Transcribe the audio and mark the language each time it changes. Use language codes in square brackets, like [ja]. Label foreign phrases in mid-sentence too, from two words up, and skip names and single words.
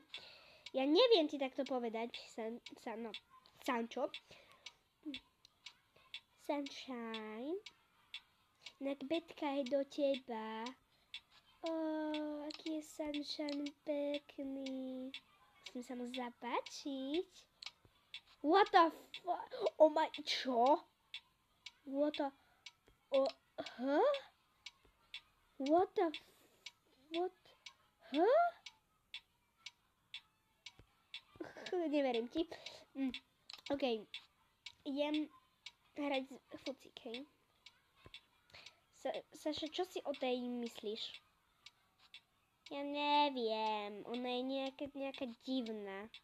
[sk] Ja neviem ti takto povedať, Sancho. Sunshine. Inak Betka je do teba. Aký je Sunshine pekný. Musím sa mu zapáčiť. [en] What the fuck? Oh my... [sk] Čo? [en] What the... Huh? What the... What? Huh? [sk] Neverím ti. OK. Idem hrať fucík, hej. Saša, čo si o tej myslíš? Ja neviem. Ona je nejaká divná.